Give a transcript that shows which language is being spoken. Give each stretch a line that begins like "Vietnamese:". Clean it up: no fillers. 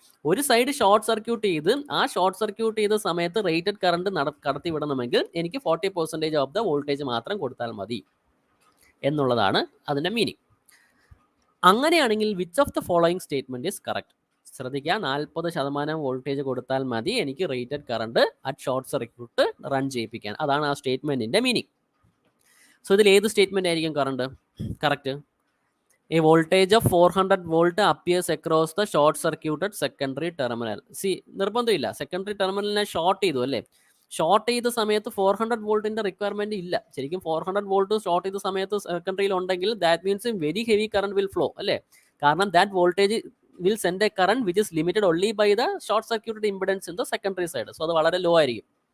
Malayalam: ഒരു side short circuit ചെയ്ത് ആ ഷോർട്ട് സർക്യൂട്ട് ചെയ്ത സമയത്ത് റേറ്റഡ് കറണ്ട് കടത്തി വിടണമെങ്കിൽ എനിക്ക് 40% ഓഫ് ദ വോൾട്ടേജ് മാത്രം കൊടുത്താൽ മതി എന്നുള്ളതാണ് അതിൻ്റെ മീനിങ്. അങ്ങനെയാണെങ്കിൽ
English: Which of the following statement is correct?
Malayalam: ശ്രദ്ധിക്കുക, 40% വോൾട്ടേജ് കൊടുത്താൽ മതി എനിക്ക് rated current at short circuit run ചെയ്യിപ്പിക്കാൻ. അതാണ് ആ സ്റ്റേറ്റ്മെന്റിന്റെ മീനിങ്. സോ ഇതിൽ ഏത് സ്റ്റേറ്റ്മെന്റ് ആയിരിക്കും correct?
English: A voltage of 400 volt appears across the short circuited secondary terminal.
Malayalam: നിർബന്ധമില്ല, സെക്കൻഡറി ടെർമിനലിനെ ഷോർട്ട് ചെയ്തു അല്ലേ. ഷോർട്ട് ചെയ്ത സമയത്ത് 400 വോൾട്ടിന്റെ റിക്വയർമെന്റ് ഇല്ല. ശരിക്കും 400 വോൾട്ട് ഷോർട്ട് ചെയ്ത സമയത്ത് സെക്കൻഡറിയിൽ ഉണ്ടെങ്കിൽ
English: that means very heavy current will flow
Malayalam: അല്ലേ.
English: കാരണം that voltage will send a current which is limited only by the short circuited impedance in the secondary side.
Malayalam: So അത് വളരെ ലോ ആയിരിക്കും.